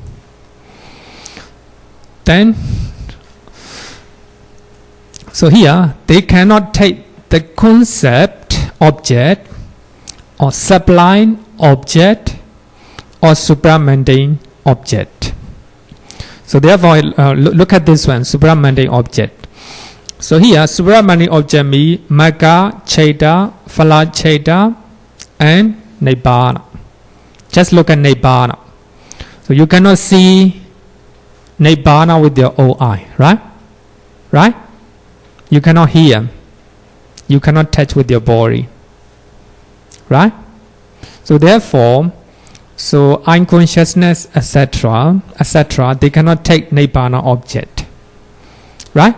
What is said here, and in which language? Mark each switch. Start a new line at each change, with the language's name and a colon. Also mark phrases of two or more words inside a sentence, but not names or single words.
English: Then, so here they cannot take the concept object or sublime object or supramundane object. So therefore, look at this one, supramundane object. So here, supramundane object means
Pali: magga, chaita, phala chaita,
English: and nibbana. Just look at nibbana. So you cannot see nibbana with your own eye, right? Right? You cannot hear. You cannot touch with your body, right? So therefore, so unconsciousness, etc., they cannot take nibbana object, right?